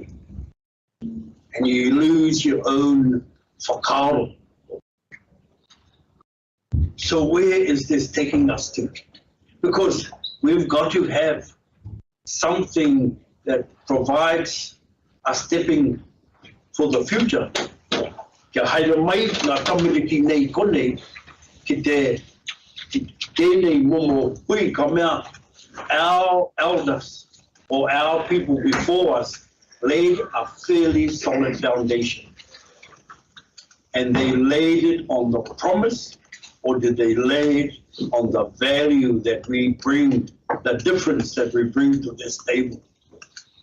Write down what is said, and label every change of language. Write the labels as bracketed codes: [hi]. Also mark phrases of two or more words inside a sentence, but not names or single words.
[en] And you lose your own whakaro. So where is this taking us to? Because we've got to have something that provides a stepping for the future. [mi] Kia haere mai ngā tamariki nei konei ki tēnei momo hui ka mea [en] our elders or our people before us laid a fairly solid foundation. And they laid it on the promise, or did they lay it on the value that we bring, the difference that we bring to this table?